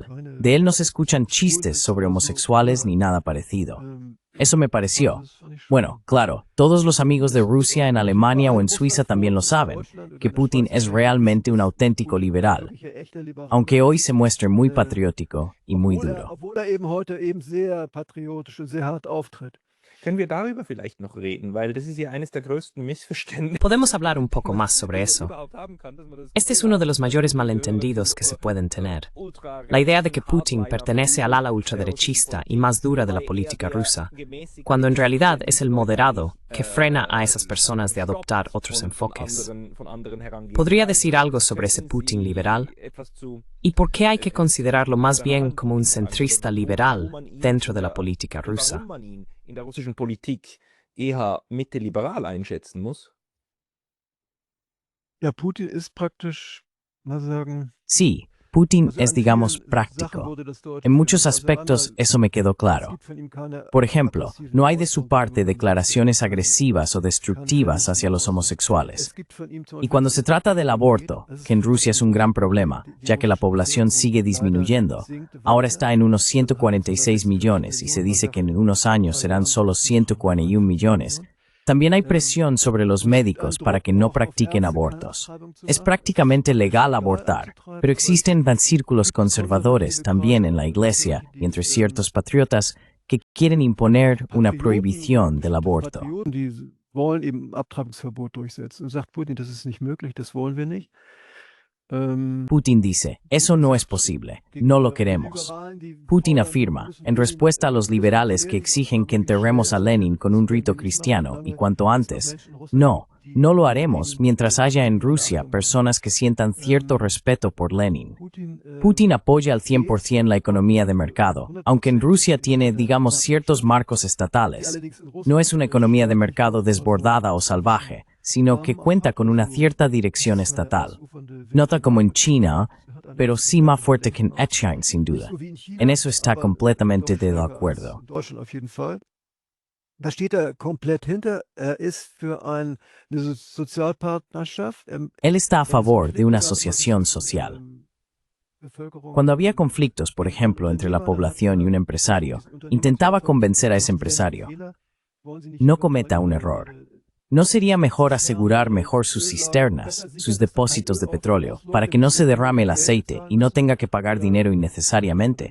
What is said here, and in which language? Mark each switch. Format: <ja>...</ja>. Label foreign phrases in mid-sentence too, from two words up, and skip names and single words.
<es>De él no se escuchan chistes sobre homosexuales ni nada parecido. Eso me pareció. Bueno, claro, todos los amigos de Rusia en Alemania o en Suiza también lo saben, que Putin es realmente un auténtico liberal, aunque hoy se muestre muy patriótico y muy duro.</es> <de>Obwohl eben heute eben sehr patriotisch und sehr hart auftritt. Können wir darüber vielleicht noch reden? Weil das ist ja eines der größten Missverständnisse.</de> <es>Podemos hablar un poco más sobre eso. Este es uno de los mayores malentendidos que se pueden tener. La idea de que Putin pertenece al ala ultraderechista y más dura de la política rusa, cuando en realidad es el moderado que frena a esas personas de adoptar otros enfoques. ¿Podría decir algo sobre ese Putin liberal? ¿Y por qué hay que considerarlo más bien como un centrista liberal dentro de la política rusa?</es> <de>In der russischen Politik eher mitte-liberal einschätzen muss? Ja, Putin ist praktisch, mal sagen,</de> <es>Sí, Putin</es> <de>also</de> <es>es,</es> <de>an</de> <es>digamos,</es> <de>vielen Sachen</de> <es>práctico.</es> <de>wurde das deutlich.</de> <es>En muchos</es> <de>Also</de> <es>aspectos</es> <de>einmal,</de> <es>eso me quedó</es> <de>es</de> <es>claro.</es> <de>gibt von ihm keine</de> <es>Por ejemplo,</es> <de>aggressiven</de> <es>no hay de su</es> <de>Äußerungen</de> <es>parte</es> <de>gegen</de> <es>declaraciones</es> <de>Homosexuelle.</de> <es>agresivas o destructivas</es> <de>Keine</de> <es>hacia los</es> <de>Es</de> <es>homosexuales.</es> <de>gibt von ihm zum</de> <es>Y cuando se trata del aborto,</es> <de>das ist</de> <es>que en Rusia es un gran problema,</es> <de>die</de> <es>ya que la</es> <de>russische</de> <es>población</es> <de>Bevölkerung</de> <es>sigue</es> <de>leider</de> <es>disminuyendo,</es> <de>sinkt</de> <es>ahora</es> <de>weiter.</de> <es>está en unos Also hat 146</es> <de>von der</de> <es>millones y se</es> <de>Millionen,</de> <es>dice</es> <de>man</de> <es>que</es> <de>sagt,</de> <es>en unos años</es> <de>in 2</de> <es>serán</es> <de>Jahren</de> <es>solo</es> <de>sind es schon</de> <es>141 millones. También hay presión sobre los médicos para que no practiquen abortos. Es prácticamente legal abortar, pero existen círculos conservadores también en la iglesia y entre ciertos patriotas que quieren imponer una prohibición del aborto.</es> <de>Patrioten, die wollen eben Abtreibungsverbot durchsetzen. Und sagt Putin, das ist nicht möglich, das wollen wir nicht.</de> <es>Putin dice, eso no es posible, no lo queremos. Putin afirma, en respuesta a los liberales que exigen que enterremos a Lenin con un rito cristiano y cuanto antes, no lo haremos mientras haya en Rusia personas que sientan cierto respeto por Lenin. Putin apoya al 100% la economía de mercado, aunque en Rusia tiene, digamos, ciertos marcos estatales. No es una economía de mercado desbordada o salvaje, sino que cuenta con una cierta dirección estatal. Nota como en China, pero sí más fuerte que en China, sin duda. En eso está completamente de acuerdo.</es> <de>Da steht er komplett hinter. Ist für eine Sozialpartnerschaft.</de> <es>Él está a favor de una asociación social. Cuando había conflictos, por ejemplo, entre la población y un empresario, intentaba convencer a ese empresario, no cometa un error. ¿No sería mejor asegurar mejor sus cisternas, sus depósitos de petróleo, para que no se derrame el aceite y no tenga que pagar dinero innecesariamente?</es>